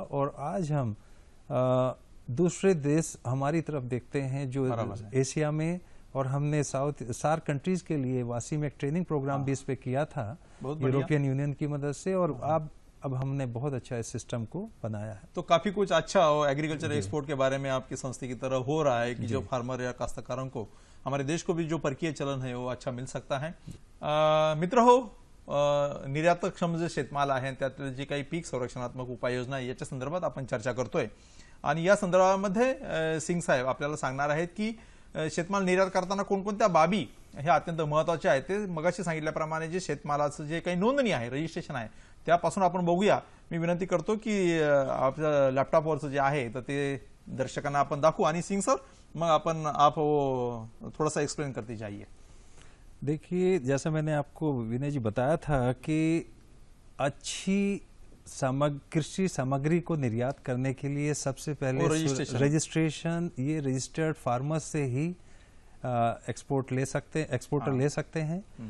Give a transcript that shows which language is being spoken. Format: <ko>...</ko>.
<hi>और आज हम दूसरे देश हमारी तरफ देखते हैं जो एशिया में, और हमने सार्क कंट्रीज के लिए वासी में एक ट्रेनिंग प्रोग्राम भी इस पे किया था यूरोपियन यूनियन की मदद से, और अब हमने बहुत अच्छा इस सिस्टम को बनाया है। तो काफी कुछ अच्छा हो एग्रीकल्चर एक्सपोर्ट के बारे में आपकी संस्था की तरह हो रहा है कि जो फार्मर या काश्तकारों को, हमारे देश को भी जो परकीय चलन है वो अच्छा मिल सकता है।</hi> <mr>मित्र हो, निर्यातक्षम जे शेतमाल आहे त्यातले जे काही पीक संरक्षणात्मक उपाययोजना आहे याच्या संदर्भात आपण चर्चा करतोय, आणि या संदर्भामध्ये सिंग साहेब आपल्याला सांगणार आहेत की शेतमाल निर्यात करताना कोणकोणत्या बाबी ह्या अत्यंत महत्वाच्या आहेत। ते मगाशी सांगितल्याप्रमाणे जे शेतमालाचं जे काही नोंदणी आहे, रजिस्ट्रेशन आहे, त्यापासून आपण बघूया। मी विनंती करतो की आपल्या लॅपटॉपवरचं जे आहे तर ते दर्शकांना आपण दाखवू, आणि सिंग सर मग</mr> <hi>आप थोड़ा सा एक्सप्लेन करते जाइए। देखिए, जैसा मैंने आपको विनय जी बताया था कि अच्छी कृषि सामग्री को निर्यात करने के लिए सबसे पहले रजिस्ट्रेशन, ये रजिस्टर्ड फार्मर से ही एक्सपोर्टर ले सकते हैं।</hi>